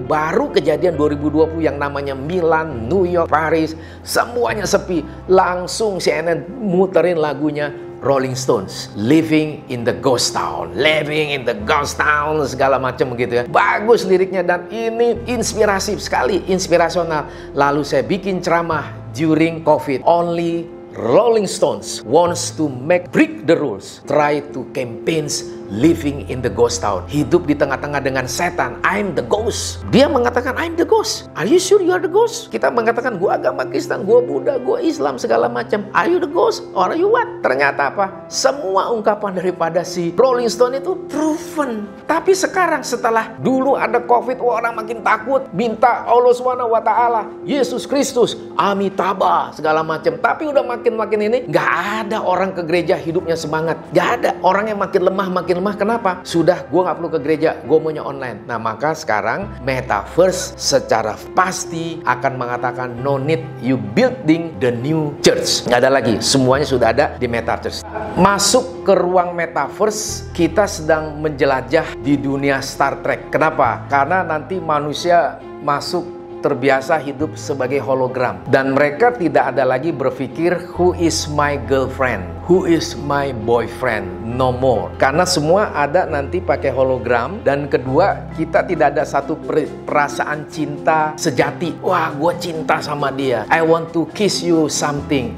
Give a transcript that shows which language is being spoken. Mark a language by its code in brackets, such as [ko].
[id] Baru kejadian 2020 yang namanya Milan, New York, Paris, semuanya sepi. Langsung CNN muterin lagunya Rolling Stones, Living in the Ghost Town, Living in the Ghost Town, segala macam begitu ya. Bagus liriknya dan ini inspirasi sekali, inspirasional. Lalu saya bikin ceramah [en] during COVID. Only Rolling Stones wants to break the rules, try to campaigns living in the ghost town. [id] Hidup di tengah-tengah dengan setan. [en] I'm the ghost. [id] Dia mengatakan I'm the ghost. [en] Are you sure you are the ghost? [id] Kita mengatakan gua agama Kristen, gua Buddha, gua Islam, segala macam. [en] Are you the ghost or are you what? [id] Ternyata apa? Semua ungkapan daripada si Rolling Stone itu proven. Tapi sekarang setelah dulu ada COVID, orang makin takut, minta Allah SWT, Yesus Kristus, Amitabha, segala macam. Tapi udah makin ini, nggak ada orang ke gereja hidupnya semangat. Nggak ada. Orang yang makin lemah. Kenapa? Sudah, gue nggak perlu ke gereja, gue maunya online. Nah, maka sekarang Metaverse secara pasti akan mengatakan [en] no need you building the new church. [id] Nggak ada lagi, semuanya sudah ada di Metaverse. Masuk ke ruang Metaverse, kita sedang menjelajah di dunia Star Trek. Kenapa? Karena nanti manusia masuk terbiasa hidup sebagai hologram. Dan mereka tidak ada lagi berpikir [en] who is my girlfriend, who is my boyfriend, no more. [id] Karena semua ada nanti pakai hologram. Dan kedua, kita tidak ada satu perasaan cinta sejati. Wah, gue cinta sama dia, [en] I want to kiss you something.